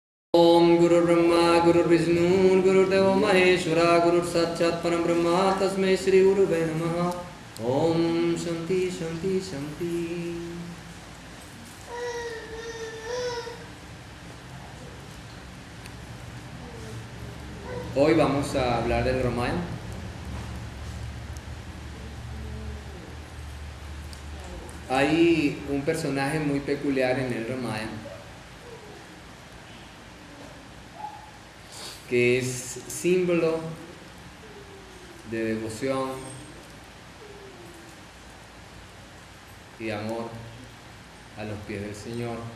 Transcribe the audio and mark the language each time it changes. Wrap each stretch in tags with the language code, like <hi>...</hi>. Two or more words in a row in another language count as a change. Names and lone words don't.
<sa>ओम गुरुर् ब्रह्मा गुरुर्विष्णु गुरुर्देवो महेश्वरा गुरुर् साक्षात् परम ब्रह्म तस्मै श्री गुरुवे नमः। ओम शांति शांति शांति।</sa> <es>Hoy vamos a hablar del Ramayana. Hay un personaje muy peculiar en el Ramayana que es símbolo de devoción y amor a los pies del Señor.</es>